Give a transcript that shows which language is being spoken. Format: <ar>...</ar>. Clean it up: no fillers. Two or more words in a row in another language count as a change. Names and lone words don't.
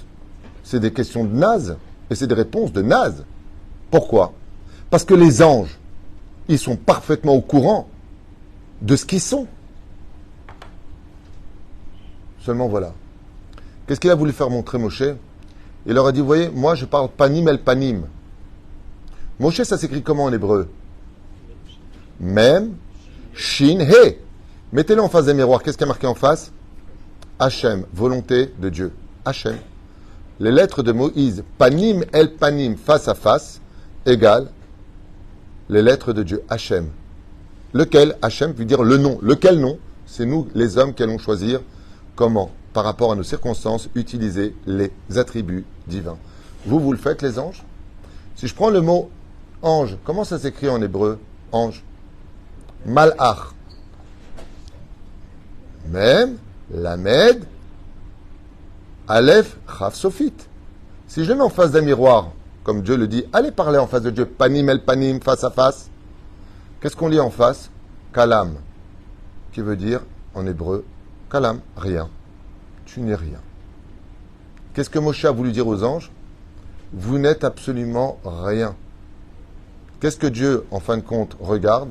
<fr>C'est des questions de naze, et c'est des réponses de naze. Pourquoi? Parce que les anges, ils sont parfaitement au courant de ce qu'ils sont. Seulement voilà. Qu'est-ce qu'il a voulu faire montrer Moshe? Il leur a dit, vous voyez, moi je parle</fr> <he>פנים אל פנים.</he> <fr>Moshe, ça s'écrit comment en hébreu?</fr> <he>מם, שין, הא.</he> <fr>Mettez-le en face des miroirs. Qu'est-ce qu'il y a marqué en face? Hachem, volonté de Dieu. Hachem. Les lettres de Moïse,</fr> <he>פנים אל פנים,</he> <fr>face à face, égale les lettres de Dieu, Hachem. Lequel, Hachem, veut dire le nom. Lequel nom? C'est nous, les hommes, qui allons choisir comment, par rapport à nos circonstances, utiliser les attributs divins. Vous le faites, les anges? Si je prends le mot ange, comment ça s'écrit en hébreu? Ange. Malach. Même,</fr> <he>למד, אלף, כף, סופית.</he> <fr>Si je le mets en face d'un miroir, comme Dieu le dit, allez parler en face de Dieu,</fr> <he>פנים אל פנים,</he> <fr>face à face. Qu'est-ce qu'on lit en face? Kalam, qui veut dire en hébreu, kalam, rien. Tu n'es rien. Qu'est-ce que Moshe a voulu dire aux anges? Vous n'êtes absolument rien. Qu'est-ce que Dieu, en fin de compte, regarde?</fr>